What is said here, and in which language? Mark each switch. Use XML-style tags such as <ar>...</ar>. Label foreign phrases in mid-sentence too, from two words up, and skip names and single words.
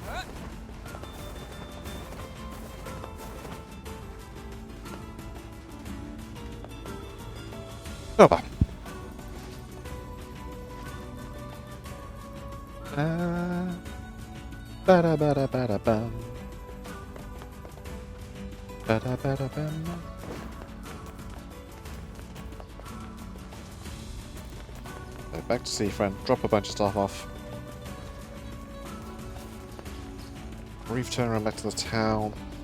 <en>Over. Bada bada bada bum. Bada bada bum. So back to Seafront, drop a bunch of stuff off. Brief turnaround back to the town.</en>